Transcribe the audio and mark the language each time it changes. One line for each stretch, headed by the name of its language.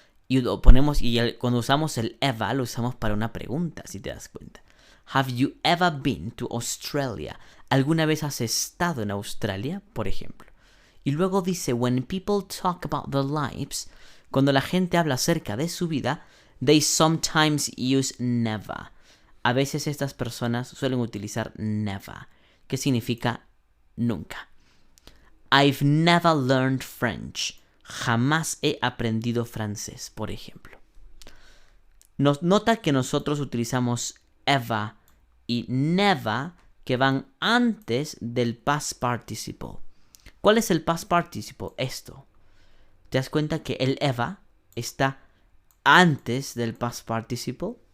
Spanish: Y lo ponemos, cuando usamos el Eva, lo usamos para una pregunta, si te das cuenta.
English: Have you ever been to Australia?
Spanish: ¿Alguna vez has estado en Australia, por ejemplo? Y luego dice,
English: when people talk about their lives,
Spanish: cuando la gente habla acerca de su vida,
English: they sometimes use never.
Spanish: A veces estas personas suelen utilizar never, que significa nunca.
English: I've never learned French.
Spanish: Jamás he aprendido francés, por ejemplo. Nota que nosotros utilizamos ever y never, que van antes del past participle. ¿Cuál es el past participle? Esto. ¿Te das cuenta que el ever está antes del past participle?